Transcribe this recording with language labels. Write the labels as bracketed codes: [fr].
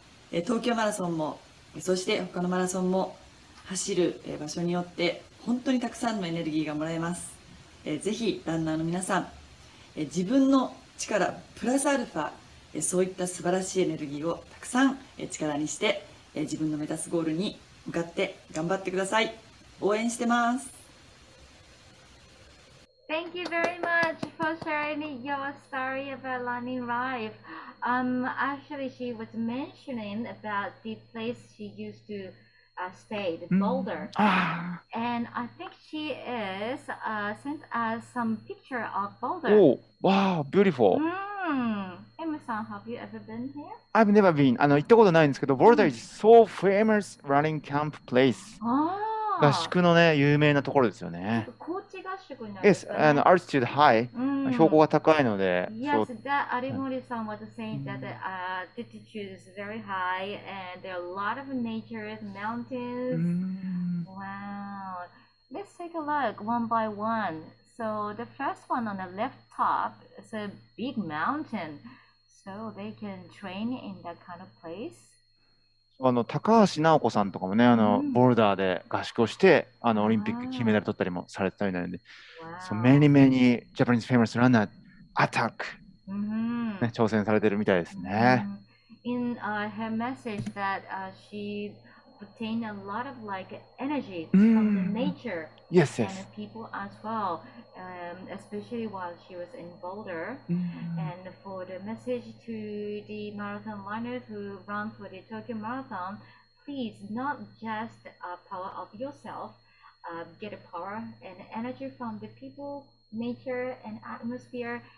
[ja] 東京マラソンもそして他のマラソンも走る場所によって本当にたくさんのエネルギーがもらえます。ぜひランナーの皆さん、自分の力プラスアルファ、そういった素晴らしいエネルギーをたくさん力にして自分の目指すゴールに向かって頑張ってください。応援してます。 [en] Thank you very much for sharing your story about running life. Actually, she was mentioning about the place she used to stay, the Boulder. And I think she is sent us some picture of Boulder. Oh, wow, beautiful. Emma-san, have you ever been here? I've never been. [ja] 行ったことないんですけど、 [en] Boulder is so famous running camp place. [ja] 合宿のね、有名なところですよね。高地合宿になるんです [en] Yes, [ja] かね。 [en] altitude high. [ja] 標高が高いので。 [en] Yes, that Arimori-san was saying that the altitude is very high and there are a lot of nature, mountains. Wow. Let's take a look one by one. So the first one on the left top is a big mountain. So they can train in that kind of place. [ja] 高橋尚子さんとかもね、ボルダーで合宿をして、オリンピック金メダル取ったりもされてたみたいなので、 [en] So many Japanese famous runner attack、 [ja] ね、挑戦されてるみたいですね。 [en] In her message that she obtained a lot of like energy from the nature Yes, and the people as well, especially while she was in Boulder. And for the message to the marathon runners who run for the Tokyo Marathon, please not just power of yourself, get a power and energy from the people, nature and atmosphere.